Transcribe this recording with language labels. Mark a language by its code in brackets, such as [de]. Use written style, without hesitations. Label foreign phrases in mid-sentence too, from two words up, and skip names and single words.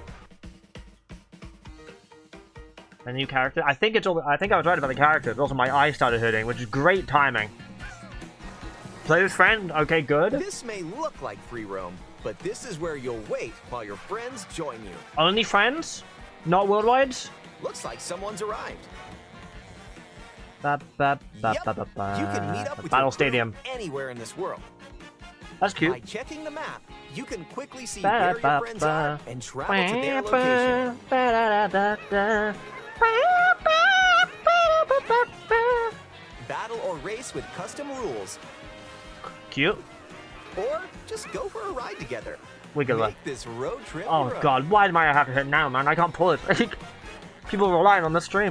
[en] A new character? I think it's all. I think I was right about the characters. Also, my eye started hurting, which is great timing. Play with friend? Okay, good. This may look like free roam, but this is where you'll wait while your friends join you. Only friends? Not worldwide? Looks like someone's arrived. Ba, ba, ba, Yep, ba, ba, ba. you can meet up with Battle your crew Stadium. anywhere in this world. That's By cute. checking the map, you can quickly see Ba, where your ba, friends ba. are and travel to their Ba, location. ba, da, da, da. Battle or race with custom rules, Cute. or just go for a ride together. We could Make this road trip Oh your own. god, why do I have to hit now, man? I can't pull it. People are relying on the stream.